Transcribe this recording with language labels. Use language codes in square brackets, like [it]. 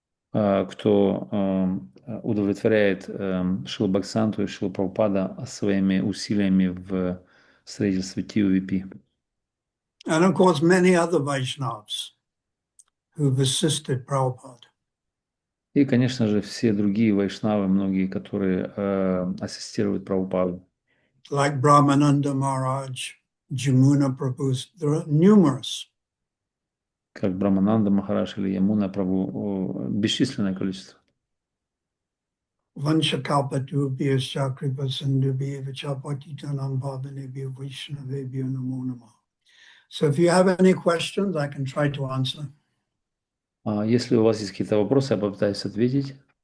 [ru] кто удовлетворяет Шрила Бхактисиддханту и Шрила Прабхупада своими усилиями в строительстве TOVP. [en] And of course, many other Vaishnavas who've assisted Prabhupada. [ru] И, конечно же, все другие вайшнавы, многие, которые ассистируют Прабхупаду. [en] Like Brahmananda Maharaj, Jamuna Prabhu, there are numerous. [ru] Как Брамананда Махарадж или Ямуна Прабху, бесчисленное количество. [sa] Vanchakalpatubhyascha kripasindubhya vichapatitanam bhavanebhyo vaishnavebhyo namo namah. [en] So if you have any questions, I can try to answer. [ru] Если у вас есть какие-то вопросы, я попытаюсь ответить.